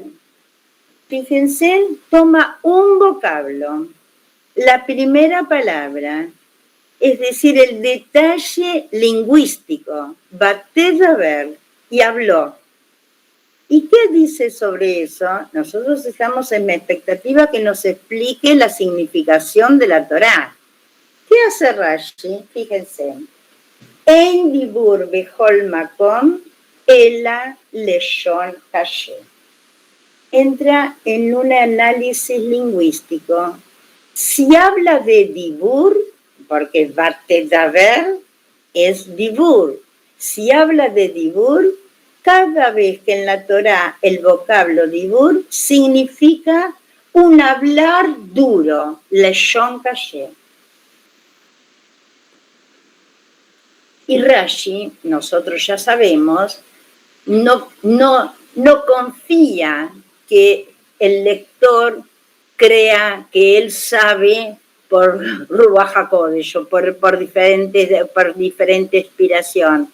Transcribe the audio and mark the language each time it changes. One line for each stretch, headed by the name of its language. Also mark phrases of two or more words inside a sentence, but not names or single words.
Spanish: Fíjense, toma un vocablo, la primera palabra, es decir, el detalle lingüístico, Batedaber, y habló. ¿Y qué dice sobre eso? Nosotros estamos en expectativa que nos explique la significación de la Torá. ¿Qué hace Rashi? Fíjense.
Hebrew: אין דיבור בכל מקום אלא לשון השם.
Spanish: Entra en un análisis lingüístico. Si habla de dibur, porque Batedaber es dibur. Si habla de dibur, cada vez que en la Torá el vocablo dibur significa un hablar duro,
Hebrew: לשון כשר.
Spanish: Y Rashi, nosotros ya sabemos, no confía que el lector crea que él sabe por
Hebrew: רוח הקודש
Spanish: o por diferente inspiración.